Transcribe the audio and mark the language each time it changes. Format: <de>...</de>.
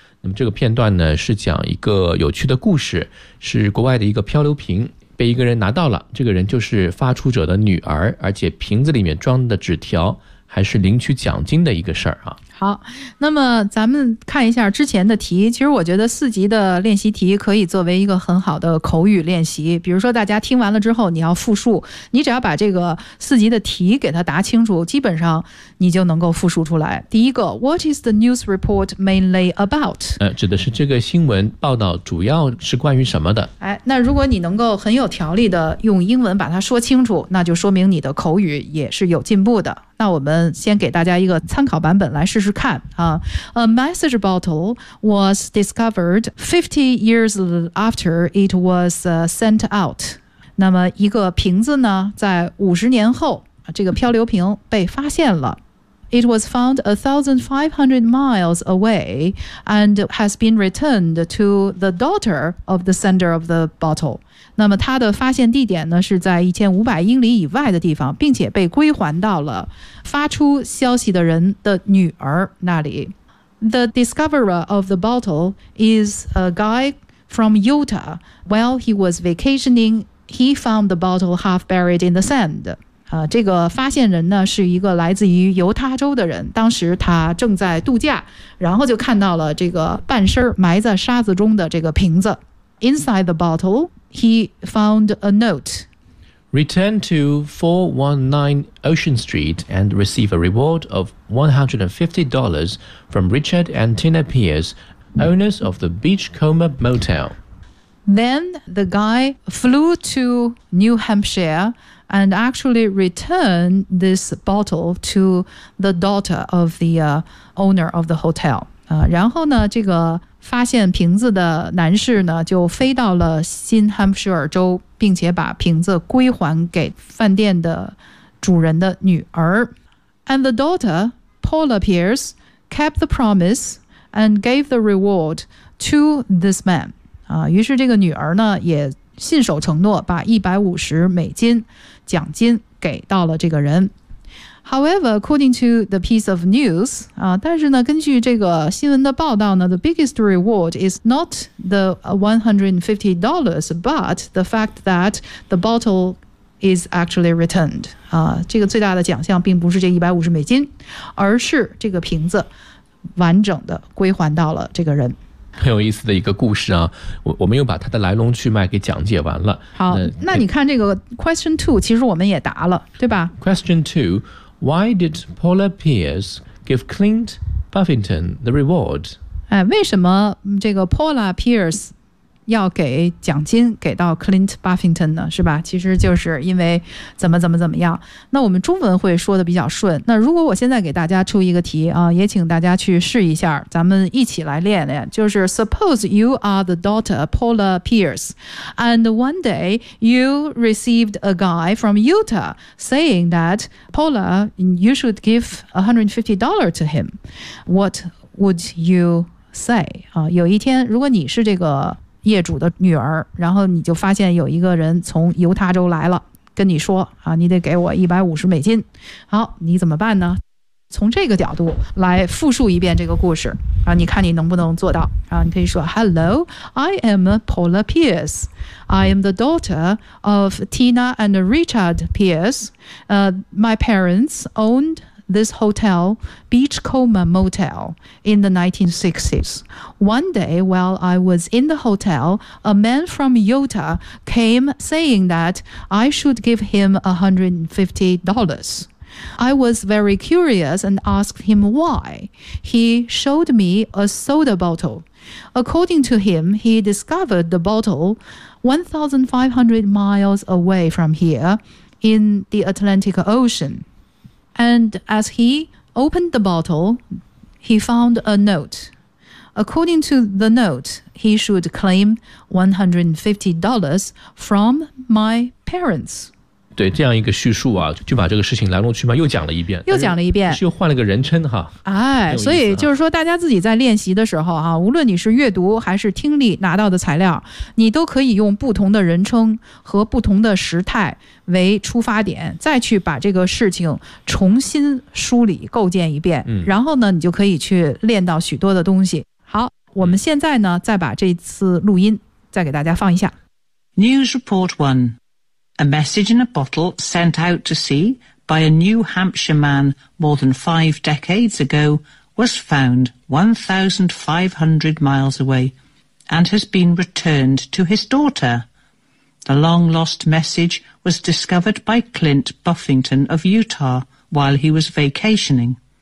<zh>那么这个片段呢，是讲一个有趣的故事，是国外的一个漂流瓶被一个人拿到了，这个人就是发出者的女儿，而且瓶子里面装的纸条还是领取奖金的一个事儿啊。好，那么咱们看一下之前的题，其实我觉得四级的练习题可以作为一个很好的口语练习，比如说大家听完了之后你要复述，你只要把这个四级的题给它答清楚，基本上你就能够复述出来。第一个</zh> <en>What is the news report mainly about？</en> <zh>指的是这个新闻报道主要是关于什么的。哎，那如果你能够很有条理的用英文把它说清楚，那就说明你的口语也是有进步的。那我们先给大家一个参考版本来试试看啊。</zh> <en>A message bottle was discovered 50 years after it was sent out.</en> <zh>那么一个瓶子呢，在50年后，这个漂流瓶被发现了。</zh> <en>It was found 1,500 miles away and has been returned to the daughter of the sender of the bottle.</en> <zh>那么它的发现地点呢是在1500英里以外的地方，并且被归还到了发出消息的人的女儿那里。</zh> <en>The discoverer of the bottle is a guy from Utah. While he was vacationing, he found the bottle half buried in the sand.</en> <zh>这个发现人呢是一个来自于犹他州的人，当时他正在度假，然后就看到了这个半身埋在沙子中的这个瓶子。</zh> <en>Inside the bottleHe found a note. Return to 419 Ocean Street and receive a reward of $150 from Richard and Tina Pierce, owners of the Beachcomber Motel. Then the guy flew to New Hampshire and actually returned this bottle to the daughter of the owner of the hotel.</en> <zh>然后呢，这个发现瓶子的男士呢就飞到了新罕布什尔州，并且把瓶子归还给饭店的主人的女儿。</zh> <en>And the daughter, Paula Pierce, kept the promise and gave the reward to this man.</en> <zh>于是这个女儿呢也信守承诺，把150美金奖金给到了这个人。</zh> <en>However, according to the piece of news,</en> <zh>但是呢，根据这个新闻的报道呢</zh> <en>，the biggest reward is not the $150, but the fact that the bottle is actually returned.</en> <zh>这个最大的奖项并不是这150美金，而是这个瓶子完整的归还到了这个人。很有意思的一个故事啊，我们又把它的来龙去脉给讲解完了。好，那你看这个</zh> <en>question two，</en> <zh>其实我们也答了，对吧</zh> <en>？Question two。 Why did Paula Pierce give Clint Buffington the reward?</en> <zh>为什么这个 Paula Pierce 要给奖金给到 Clint Buffington 呢？是吧？其实就是因为怎么样。那我们中文会说的比较顺。那如果我现在给大家出一个题啊，也请大家去试一下，咱们一起来练练。</zh> <en>就是 Suppose you are the daughter Paula Pierce, and one day you received a guy from Utah saying that Paula, you should give $150 to him. What would you say?</en> <zh>有一天，如果你是这个业主的女儿，然后你就发现有一个人从犹他州来了，跟你说啊，你得给我150美金。好，你怎么办呢？从这个角度来复述一遍这个故事啊，你看你能不能做到啊？你可以说</zh> <en>，Hello, I am Paula Pierce. I am the daughter of Tina and Richard Pierce. My parents owned this hotel, Beachcomber Motel, in the 1960s. One day, while I was in the hotel, a man from Utah came saying that I should give him $150. I was very curious and asked him why. He showed me a soda bottle. According to him, he discovered the bottle 1,500 miles away from here in the Atlantic Ocean. And as he opened the bottle, he found a note. According to the note, he should claim $150 from my parents.</en> <zh>对这样一个叙述啊，就把这个事情来龙去脉又讲了一遍，又讲了一遍，是又换了个人称哈。哎，所以就是说，大家自己在练习的时候啊，无论你是阅读还是听力拿到的材料，你都可以用不同的人称和不同的时态为出发点，再去把这个事情重新梳理构建一遍。嗯，然后呢，你就可以去练到许多的东西。好，我们现在呢，再把这次录音再给大家放一下。</zh> <en>News Report 1. A message in a bottle sent out to sea by a New Hampshire man more than 5 decades ago was found 1,500 miles away and has been returned to his daughter. The long-lost message was discovered by Clint Buffington of Utah while he was vacationing.</en>